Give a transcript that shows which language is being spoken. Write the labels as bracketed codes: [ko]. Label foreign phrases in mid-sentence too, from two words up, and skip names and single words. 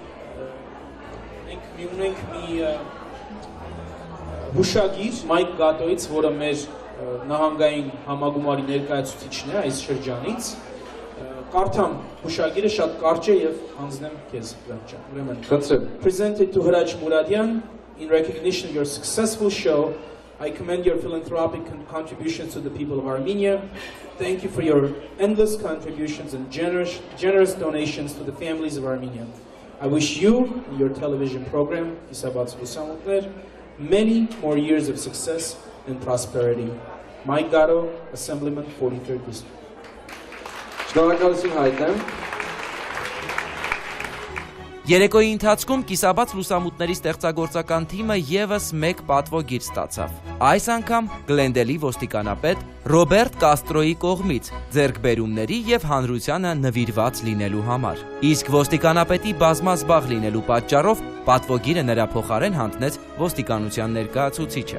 [hy] մենք ունենք մի հուշագիր Մայք Գատոյից, որը մեր նահանգային համագումարի ներկայացուցիչն է այս շրջանից։ Կարդամ հուշագիրը շատ կարճ է եւ հանձնեմ քեզ Հրաչ ջան։ Ուրեմն [en] presented to Hrach Muradyan in recognition of your successful show. I commend your philanthropic contributions to the people of Armenia. Thank you for your endless contributions and generous donations to the families of Armenia. I wish you and your television program, Կիսաբաց լուսամուտներ, many more years of success and prosperity. Mike Gatto, Assemblyman, 43rd District. [hy] Շնորհակալություն հայտնեմ։ Երեկոյի ընթացքում Կիսաբաց լուսամուտների ստեղծագործական թիմը եւս մեկ պատվոգիր ստացավ։ Այս անգամ Գլենդելի ոստիկանապետ Ռոբերտ Կաստրոյի կողմից ձեռքբերումների եւ հանրությանը նվիրված լինելու համար։ Իսկ ոստիկանապետի բազմազբաղ լինելու պատճառով պատվոգիրը նրա փոխարեն հանձնեց ոստիկանության ներկայացուցիչը։